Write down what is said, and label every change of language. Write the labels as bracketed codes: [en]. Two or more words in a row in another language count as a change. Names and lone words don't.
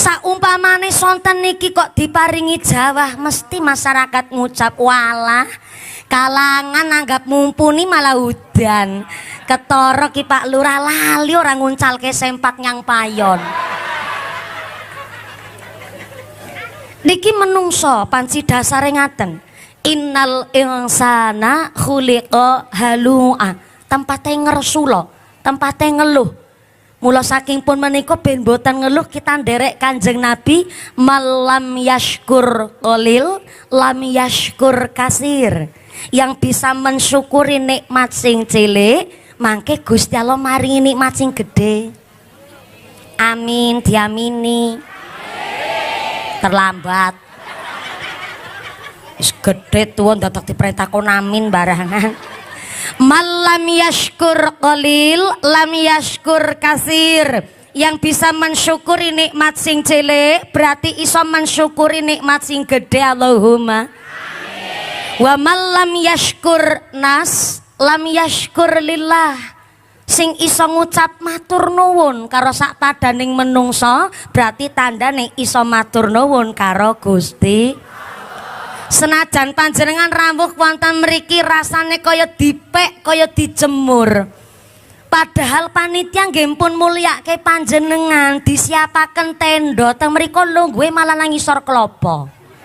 [jv] Saumpamane sonten niki kok diparingi jawah, mesti masyarakat ngucap walah kalangan anggap mumpuni malah udan. Ketara ki Pak Lurah lali ora nguncalke sempak nyang payon. Niki menungso panci dasare ngaten. [ar] إن الإنسان خلق هلوعا. [jv] Tempate ngersula, tempate ngeluh. Mula saking pun menika ben boten ngeluh kita nderek Kanjeng Nabi [ar] من لم يشكر القليل لم يشكر الكثير. [id] Yang bisa mensyukuri nikmat [jv] sing cilik mangke Gusti Allah maringi nikmat sing gede. Amin diamini. Terlambat. Wis gedhe tuwa dadak diperintah kon amin barangan. [ar] من لم يشكر القليل لم يشكر الكثير. [id] Yang bisa mensyukuri nikmat [jv] sing cilik berarti iso mensyukuri nikmat sing gede. [ar] اللهم آمين. ومن لم يشكر الناس لم يشكر الله. [jv] Sing iso ngucap matur nuwun karo sak padaning menungso berarti tandane iso matur nuwun karo Gusti. Senajan panjenengan rawuh wonten mriki rasane kaya dipek kaya dijemur. Padahal panitia nggih pun mulyake panjenengan disiapaken tenda teng mriku lungguhe malah nang ngisor klopo.